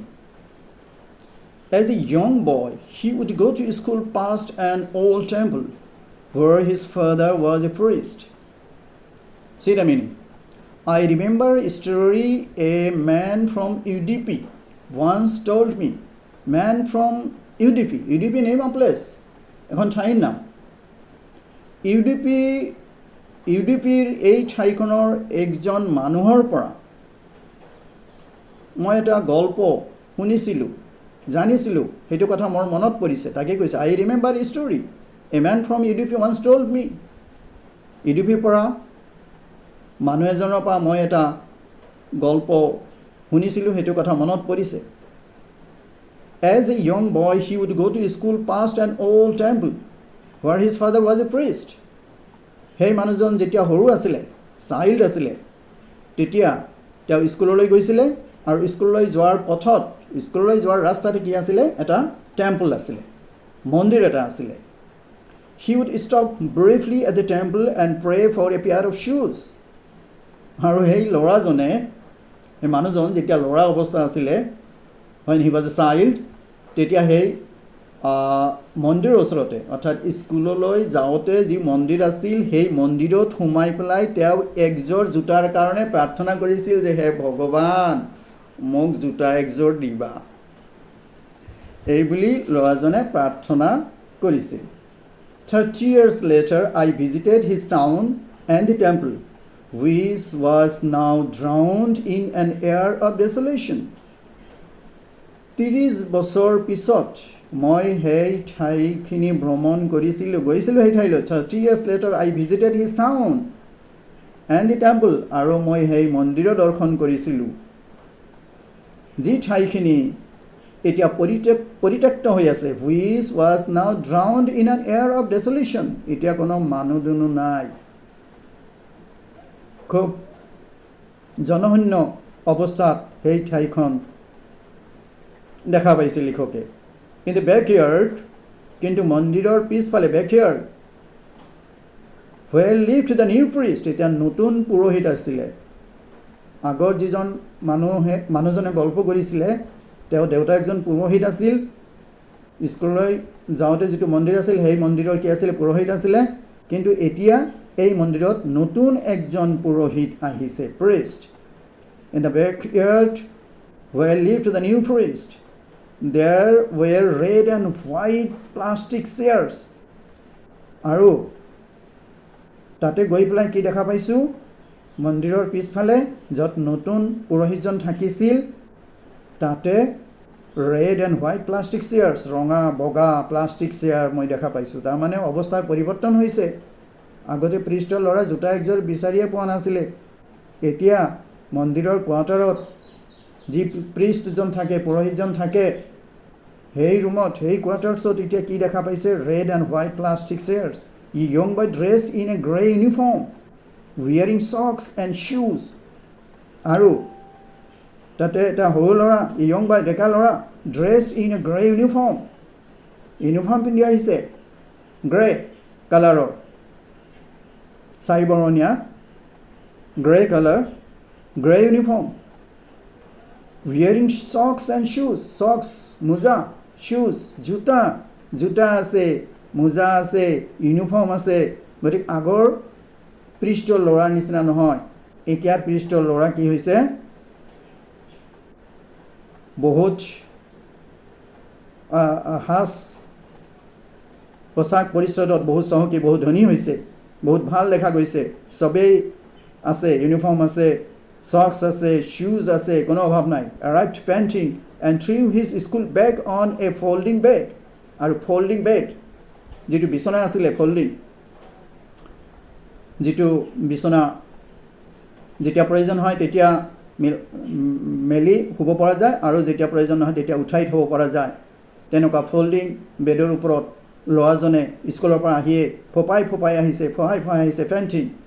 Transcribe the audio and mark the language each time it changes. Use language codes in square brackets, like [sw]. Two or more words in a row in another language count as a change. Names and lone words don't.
[en] As a young boy, he would go to school past an old temple where his father was a priest. See the meaning. I remember a story a man from UDP once told me. Man from UDP. UDP name of place. [as] এখন ঠাইৰ নাম ইউডিপিৰ এই ঠাইখনৰ একজন মানুহৰ পৰা মই এটা গল্প শুনিছিলোঁ জানিছিলোঁ সেইটো কথা মোৰ মনত পৰিছে তাকে কৈছে [en] I remember a story a man from UDP once told me [as] ইউডিপিৰ পৰা মানুহ এজনৰ পৰা মই এটা গল্প শুনিছিলোঁ সেইটো কথা মনত পৰিছে [en] As a young boy, he would go to school past an old temple where his father was a priest. [as] Hey মানুহজন যেতিয়া সৰু আছিলে চাইল্ড আছিলে তেতিয়া তেওঁ স্কুললৈ গৈছিলে আৰু স্কুললৈ যোৱাৰ পথত স্কুললৈ যোৱাৰ ৰাস্তাতে কি আছিলে এটা টেম্পল আছিলে মন্দিৰ এটা আছিলে [en] He would stop briefly at the temple and pray for a pair of shoes. [as] আৰু সেই ল'ৰাজনে এই মানুহজন যেতিয়া ল'ৰা অৱস্থা আছিলে [en] when he was a child [as] তেতিয়া সেই মন্দিৰৰ ওচৰতে অৰ্থাৎ স্কুললৈ যাওঁতে যি মন্দিৰ আছিল সেই মন্দিৰত সোমাই পেলাই তেওঁ একযোৰ জোতাৰ কাৰণে প্ৰাৰ্থনা কৰিছিল যে হে ভগৱান মোক জোতা একযোৰ দিবা এই বুলি ল'ৰাজনে প্ৰাৰ্থনা কৰিছিল [en] 30 years later I visited his town and the temple which was now drowned in an air of desolation [as] 30 বছৰ পিছত মই সেই ঠাইখিনি ভ্ৰমণ গৈছিলোঁ সেই ঠাইলৈ [en] 30 years later I visited his town and the temple [as] আৰু মই সেই মন্দিৰ দৰ্শন কৰিছিলোঁ যি ঠাইখিনি এতিয়া পৰিত্যক্ত হৈ আছে [en] which was now drowned in an air of desolation [as] এতিয়া কোনো মানুহ দুনুহ নাই খুব জনশূন্য অৱস্থাত সেই ঠাইখন দেখা পাইছে লিখকে কিন্তু বেকয়াৰ্ড কিন্তু মন্দিৰৰ পিছফালে বেকয়াৰ্ড [en] where lived the new priest [as] এটা নতুন পুৰোহিত আছিলে আগৰ যিজন মানুহজনে গল্প কৰিছিলে তেওঁ দেউতা একজন পুৰোহিত আছিল স্কুললৈ যাওঁতে যিটো মন্দিৰ আছিল সেই মন্দিৰৰ কি আছিল পুৰোহিত আছিলে কিন্তু এতিয়া এই মন্দিৰত নতুন একজন পুৰোহিত আহিছে [en] priest in the backyard where lived the new priest There were red and white plastic chairs. [as] আৰু তাতে গৈ পেলাই কি দেখা পাইছোঁ মন্দিৰৰ পিছফালে য'ত নতুন পুৰোহিতজন থাকিছিল তাতে [en] red and white plastic chairs [as] ৰঙা বগা প্লাষ্টিক চেয়াৰ মই দেখা পাইছোঁ তাৰমানে অৱস্থাৰ পৰিৱৰ্তন হৈছে আগতে প্ৰিষ্টৰ ল'ৰা জোতা একযোৰ বিচাৰিয়ে পোৱা নাছিলে এতিয়া মন্দিৰৰ কোৱাৰ্টাৰত যি প্ৰিষ্টজন থাকে পুৰোহিতজন থাকে সেই ৰুমত সেই কোৱাৰ্টাৰ্ছত এতিয়া কি দেখা পাইছে [en] red and white plastic chairs a young boy dressed in a gray uniform wearing socks and shoes [as] আৰু তাতে এটা সৰু ল'ৰা [en] a young boy [as] ডেকা ল'ৰা [en] dressed in a gray uniform [as] পিন্ধি আহিছে [en] gray colour [as] চাইবৰণীয়া [en] gray colour gray uniform wearing socks and shoes [as] socks মোজা shoes জোতা আছে মোজা আছে ইউনিফৰ্ম আছে গতিকে আগৰ প্ৰিষ্টৰ ল'ৰাৰ নিচিনা নহয় এতিয়াৰ প্ৰিষ্টৰ ল'ৰা কি হৈছে বহুত হাস পোচাক পৰিচ্ছদত বহুত চহকী বহুত ধনী হৈছে বহুত ভাল দেখা গৈছে সবেই আছে ইউনিফৰ্ম আছে Socks আছে shoes আছে কোনো অভাৱ নাই [en] arrived panting and threw his school bag on a folding bed [as] আৰু [en] folding bed [as] যেটো বিছনা আছিলে folding যেটো বিছনা যেতিয়া প্ৰয়োজন হয় তেতিয়া মেলি শুব পৰা যায় আৰু যেতিয়া প্ৰয়োজন নহয় তেতিয়া উঠাই থব পৰা যায় তেনেকুৱা [en] folding bed [as] ওপৰত ল'ৰাজনে স্কুলৰ পৰা আহিয়ে ফপাই আহিছে ফেণ্টিং